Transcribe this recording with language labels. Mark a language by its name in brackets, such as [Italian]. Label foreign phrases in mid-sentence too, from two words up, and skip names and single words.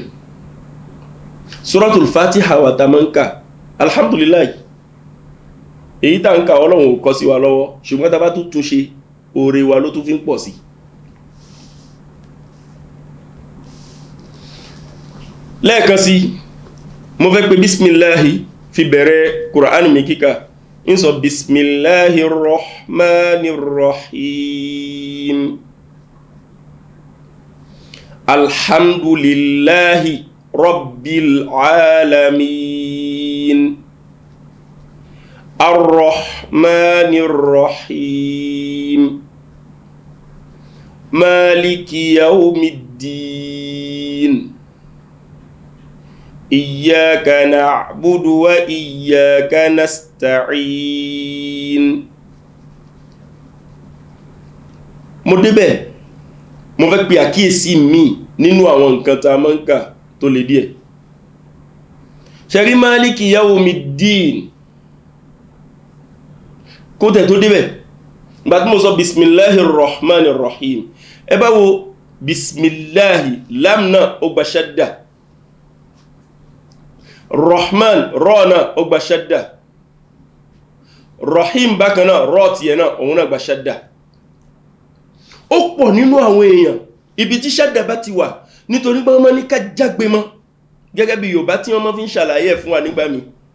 [Yoruba] Suratul Fatiha wa ta máa ń kà, alhamdulillah, èyí tá ń kà Ọlọ́run ò kọ sí wa lọ́wọ́, ṣùgbọ́n tá bá tún ṣe oore wa ló tún fi ń pọ̀ sí. Lẹ́ẹ̀kan sí mo fẹ́ pé bismillahi fi bẹ̀rẹ̀ Kùránì mi kíkà, ń sọ [Arabic] بسم الله الرحمن الرحيم, الحمد لله رب العالمين الرحمن الرحيم مالك يوم الدين إياك نعبد وإياك نستعين. [Yoruba] Mo débẹ̀ mo fẹ́ pe àkíyèsí mi nínú àwọn nǹkan tá a máa ń kà tó lè díẹ̀. Ṣẹ̀rí [Arabic] مالك يوم الدين [Yoruba] kó tẹ̀ tó débẹ̀, ìgbà tí mo sọ [Arabic] بسم الله الرحمن الرحيم, [Yoruba] ẹ bá wo bismillahi, lam náà ó gba ṣadda, rahman rọ́ náà ó gba ṣadda, rahim bákan náà rọ́ tiẹ̀ náà òun náà gba ṣadda. Ó pọ̀ nínú àwọn èèyàn ibi tí ṣadda bá ti wà nítorí pé wọ́n máa ní ká jágbe mọ́, gẹ́gẹ́ bí Yorùbá tí wọ́n máa fi ń ṣàlàyé fún wa nígbà mi.